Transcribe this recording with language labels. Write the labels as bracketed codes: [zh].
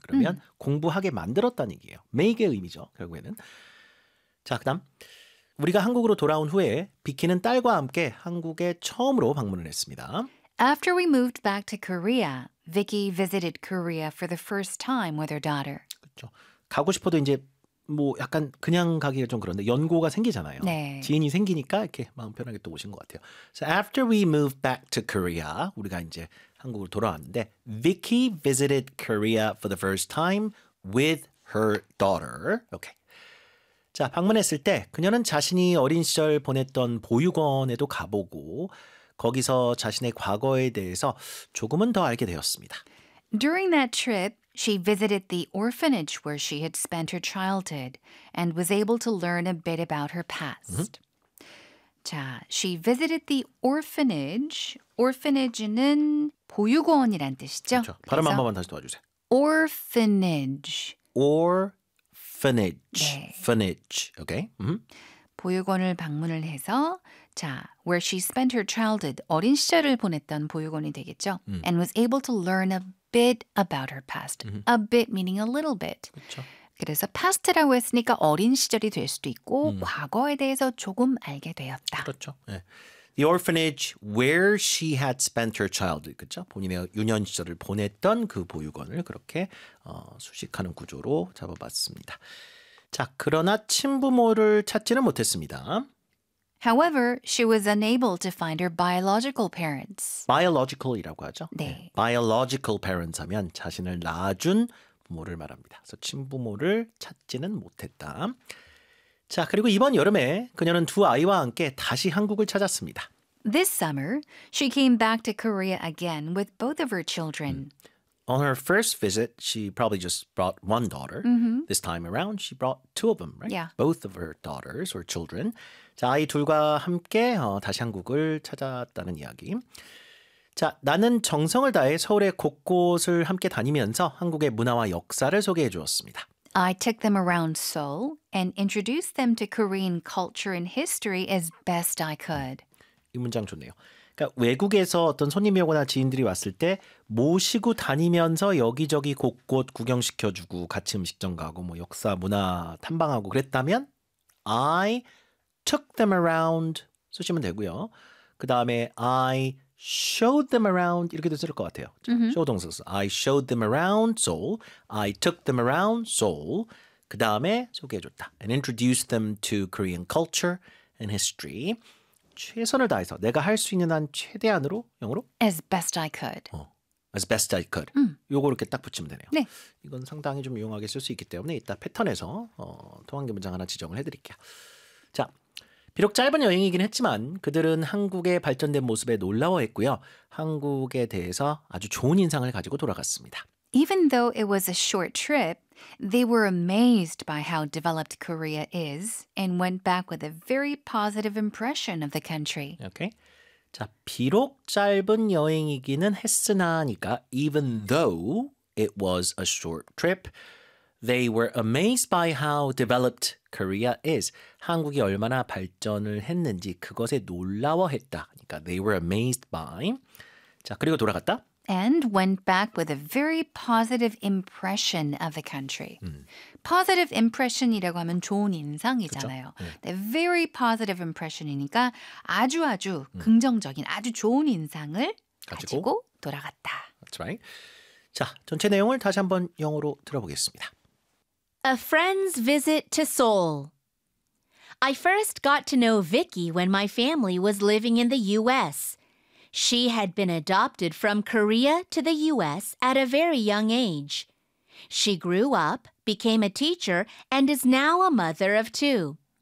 [ko] 그러면 공부하게 만들었다는 얘기예요. make의 의미죠. 결국에는. 자, 그다음 우리가 한국으로 돌아온 후에 비키는 딸과 함께 한국에 처음으로 방문을 했습니다. [en] After we moved back to Korea, Vicky visited Korea for the first time with her daughter. [ko] 그렇죠. 가고 싶어도 이제 뭐 약간 그냥 가기가 좀 그런데 연고가 생기잖아요. 네. 지인이 생기니까 이렇게 마음 편하게 또 오신 것 같아요. [en] So after we moved back to Korea, [ko] 우리가 이제 한국으로 돌아왔는데 [en] Vicky visited Korea for the first time with her daughter. Okay. [ko] 자, 방문했을 때 그녀는 자신이 어린 시절 보냈던 보육원에도 가보고 거기서 자신의 과거에 대해서 조금은 더 알게 되었습니다. [en] During that trip, she visited the orphanage where she had spent her childhood and was able to learn a bit about her past. Mm-hmm. 자, she visited the orphanage. [ko] Orphanage는 보육원이란 뜻이죠. 그렇죠. 발음 한 번만 다시 도와주세요. [en] Orphanage. Orphanage. 네. Orphanage. Okay. Mm-hmm. [ko] 보육원을 방문을 해서 자, [en] where she spent her childhood, [ko] 어린 시절을 보냈던 보육원이 되겠죠. [en] And was able to learn a bit about her past. A bit meaning a little bit. [ko] 그쵸. 그래서 past라고 했으니까 어린 시절이 될 수도 있고 과거에 대해서 조금 알게 되었다. 그렇죠. 네. [en] The orphanage where she had spent her childhood, [ko] 그렇죠? 본인의 유년 시절을 보냈던 그 보육원을 그렇게 수식하는 구조로 잡아봤습니다. 자, 그러나 친부모를 찾지는 못했습니다. [en] However, she was unable to find her biological parents. [ko] Biological이라고 하죠? 네. [en] Biological parents [ko] 하면 자신을 낳아준 부모를 말합니다. 그래서 친부모를 찾지는 못했다. 자, 그리고 이번 여름에 그녀는 두 아이와 함께 다시 한국을 찾았습니다. [en] This summer, she came back to Korea again with both of her children. On her first visit, she probably just brought one daughter. Mm-hmm. This time around, she brought two of them, right? Yeah. Both of her daughters or children. [ko] 자, 아이 둘과 함께 다시 한국을 찾았다는 이야기. 자, 나는 정성을 다해 서울의 곳곳을 함께 다니면서 한국의 문화와 역사를 소개해 주었습니다. [en] I took them around Seoul and introduced them to Korean culture and history as best I could. [ko] 이 문장 좋네요. 그러니까 외국에서 어떤 손님이 오거나 지인들이 왔을 때 모시고 다니면서 여기저기 곳곳 구경시켜주고 같이 음식점 가고 뭐 역사 문화 탐방하고 그랬다면 [en] I took them around [ko] 쓰시면 되고요. 그 다음에 [en] I showed them around [ko] 이렇게도 쓸 것 같아요. 자, mm-hmm. [en] show [ko] 동사 써서 [en] I showed them around Seoul. I took them around Seoul. [ko] 그 다음에 소개해줬다. [en] And introduced them to Korean culture and history. [ko] 최선을 다해서 내가 할 수 있는 한 최대한으로 영어로 [en] as best I could. 어, as best I could. [ko] 요거 이렇게 딱 붙이면 되네요. 네. 이건 상당히 좀 유용하게 쓸 수 있기 때문에 이따 패턴에서 통한계 문장 하나 지정을 해드릴게요. 자, 비록 짧은 여행이긴 했지만 그들은 한국의 발전된 모습에 놀라워했고요. 한국에 대해서 아주 좋은 인상을 가지고 돌아갔습니다. [en] Even though it was a short trip, they were amazed by how developed Korea is and went back with a very positive impression of the country. Okay. [ko] 자, 비록 짧은 여행이기는 했으나니까 [en] even though it was a short trip, they were amazed by how developed Korea is. [ko] 한국이 얼마나 발전을 했는지 그것에 놀라워했다. 그러니까 [en] they were amazed by. [ko] 자, 그리고 돌아갔다. [en] And went back with a very positive impression of the country. Positive impression [ko] 이라고 하면 좋은 인상이잖아요. 네. [en] Very positive impression [ko] 이니까 아주 아주 긍정적인 아주 좋은 인상을 가지고 돌아갔다. [en] That's right. [ko] 자, 전체 내용을 다시 한번 영어로 들어보겠습니다. [en] A friend's visit to Seoul. I first got to know Vicky when my family was living in the U.S., She had been adopted from Korea to the U.S. at a very young age. She grew up, became a teacher, and is now a mother of two.